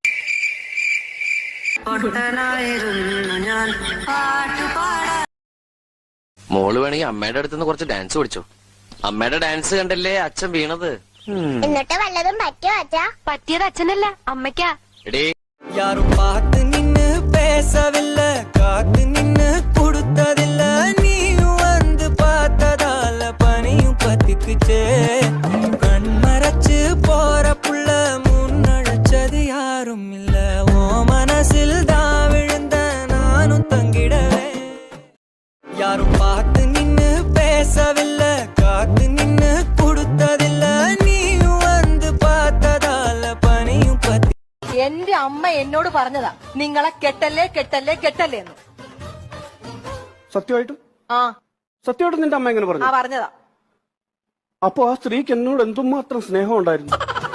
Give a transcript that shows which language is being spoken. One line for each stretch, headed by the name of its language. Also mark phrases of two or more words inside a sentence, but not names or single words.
Malayalam: മോള് വേണമെങ്കിൽ അമ്മയുടെ അടുത്തുനിന്ന് കുറച്ച് ഡാൻസ് പഠിച്ചോ. അമ്മയുടെ ഡാൻസ് കണ്ടല്ലേ അച്ഛൻ വീണത്. എന്നിട്ട് വല്ലതും പറ്റിയോ അച്ഛാ? പറ്റിയത് അച്ഛനല്ല, അമ്മയ്ക്കാ. എടേ,
Tamil: யாரும் பார்த்து நின்னு பேசவில்ல, காத்து நின்னு கொடுத்ததில்ல. நீயும் வந்து பார்த்ததால பனியும் பத்திக்குச்சே. கண் மறைச்சு போற புள்ள முன்னழைச்சது யாரும் இல்ல. ஓ மனசில் தான் விழுந்த நானும் தங்கிடவே. யாரும் பார்த்து நின்னு பேசவில்ல, காத்து நின்னு கொடுத்ததில்ல. நீயும் வந்து பார்த்ததால பனியும் பத்தி.
Malayalam: എന്റെ അമ്മ എന്നോട് പറഞ്ഞതാ, നിങ്ങളെ കെട്ടല്ലേ കെട്ടല്ലേ കെട്ടല്ലേ എന്ന്. സത്യമായിട്ടും സത്യമായിട്ടും നിന്റെ അമ്മ എങ്ങനെ പറഞ്ഞു? പറഞ്ഞതാ. അപ്പൊ ആ സ്ത്രീക്ക് എന്നോട് എന്തുമാത്രം സ്നേഹം ഉണ്ടായിരുന്നു.